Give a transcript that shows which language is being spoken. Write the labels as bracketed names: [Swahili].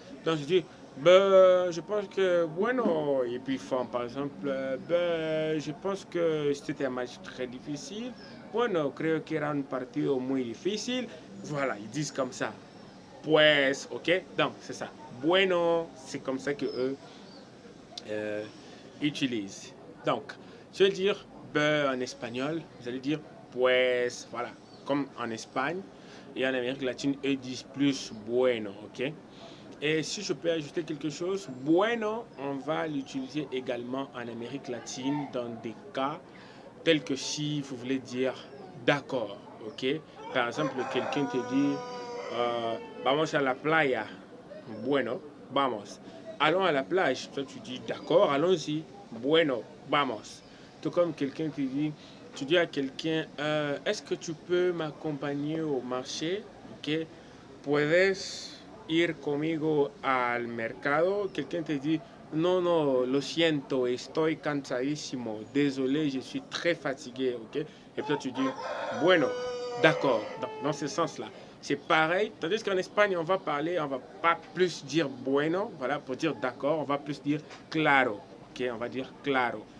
[French] Donc je dis, je pense que bueno, et puis ils font par exemple, je pense que c'était un match très difficile. [Spanish] Bueno, creo que era un partido muy difícil. [French] Voilà, ils disent comme ça. Pues, ok? Donc, c'est ça. Bueno, c'est comme ça que eux utilisent. Donc, je vais dire en espagnol, vous allez dire pues, voilà, comme en Espagne. Et en Amérique latine, eux disent plus bueno, ok? Et si je peux ajouter quelque chose, bueno, on va l'utiliser également en Amérique latine dans des cas tels que si vous voulez dire d'accord, ok? Par exemple, quelqu'un te dit [Spanish] vamos a la playa. Bueno, vamos. [French] Allons à la plage. Toi, tu dis d'accord, allons-y. [Spanish] Bueno, vamos. [French] Tout comme quelqu'un te dit, tu dis à quelqu'un, est-ce que tu peux m'accompagner au marché? Ok? [Spanish] Puedes ir conmigo al mercado. [French] Quelqu'un te dit, non, non, [Spanish] lo siento, estoy cansadísimo. [French] Désolé, je suis très fatigué. Ok? Et puis tu dis, bueno, d'accord. Dans ce sens-là. C'est pareil, tandis qu'en Espagne, on va pas plus dire bueno, voilà, pour dire d'accord, on va plus dire claro, ok, on va dire claro.